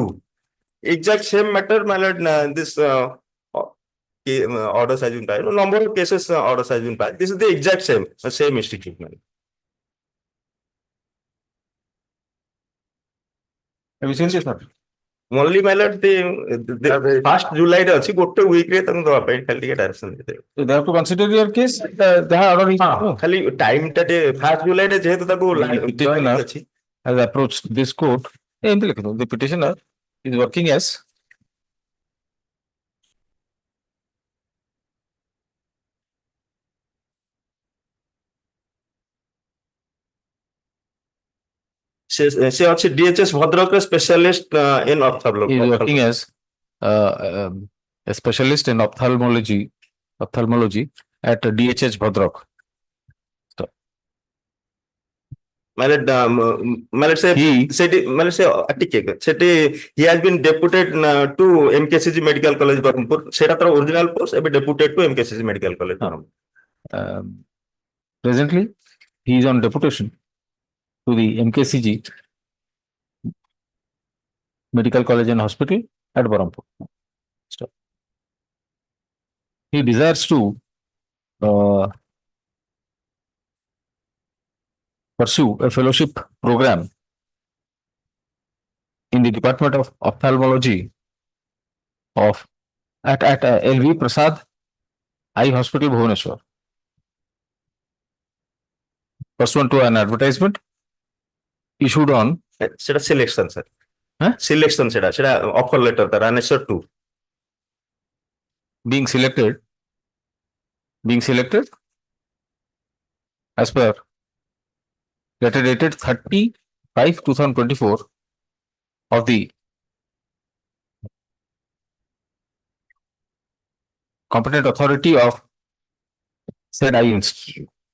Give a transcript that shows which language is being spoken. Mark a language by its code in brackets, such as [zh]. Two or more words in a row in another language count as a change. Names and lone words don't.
[en] Exact same matter, my lord. This orders has been passed. Number of cases orders has been passed. This is the exact same institute. Have you seen this one? Only my lord, the 1st July [or] ରେ ଅଛି ଗୋଟେ week ରେ ତାଙ୍କୁ ଦବା ପାଇଁ ଖାଲି ଟିକେ direction ଦେଇଦେବେ। [en] So they have to consider your case. They have already. [or] ଖାଲି time ଟା ଟିକେ 1st July ରେ ଯେହେତୁ ତାକୁ [en] Petitioner [or] ଅଛି [en] has approached this court. [or] ଏମିତି ଲେଖନ୍ତୁ [en] the petitioner is working as [or] ସେ ଅଛି DHS ଭଦ୍ରକର [en] specialist in he is working as a specialist in ophthalmology at DHH Bhadrak. [or] ମାନେ ସେ [en] He- [or] ସେଠି ମାନେ ସେ ଟିକେ ସେଠି [en] he has been deputed to MKCG Medical College Berhampur [or] ସେଟା ତାର [en] original post ଏବେ deputed to MKCG Medical College Berhampur. Presently, he is on deputation to the MKCG Medical College and Hospital at Berhampur. Stop. He desires to pursue a fellowship program in the Department of Ophthalmology at LV Prasad Eye Hospital, Bhubaneswar. Pursuant to an advertisement issued on [or] ସେଟା ସିଲେକ୍ସନ ସାର୍ Huh? ସିଲେକ୍ସନ ସେଟା [en] offer letter [or] ତାର Annexure 2 [en] being selected as per letter dated 30/5/2024 of the competent authority of said eye institute.